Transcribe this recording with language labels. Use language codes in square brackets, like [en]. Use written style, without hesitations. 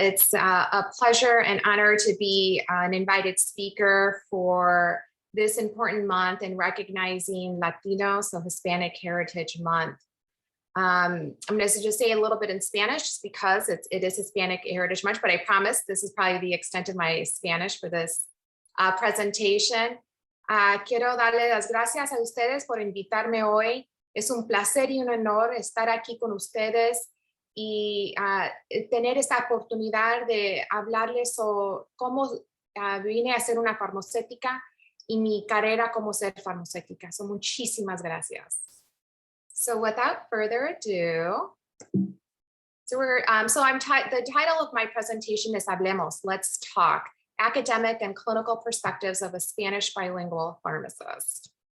[en] It's a pleasure and honor to be an invited speaker for this important month in recognizing Latino, so Hispanic Heritage Month. I'm going to just say a little bit in Spanish just because it is Hispanic Heritage Month, but I promise this is probably the extent of my Spanish for this presentation. [es] Quiero darle las gracias a ustedes por invitarme hoy. Es un placer y un honor estar aquí con ustedes y tener esta oportunidad de hablarles sobre cómo vine a ser una farmacéutica y mi carrera como ser farmacéutica. So muchísimas gracias. [en] So without further ado, the title of my presentation is Hablemos, Let's Talk, Academic and Clinical Perspectives of a Spanish Bilingual Pharmacist.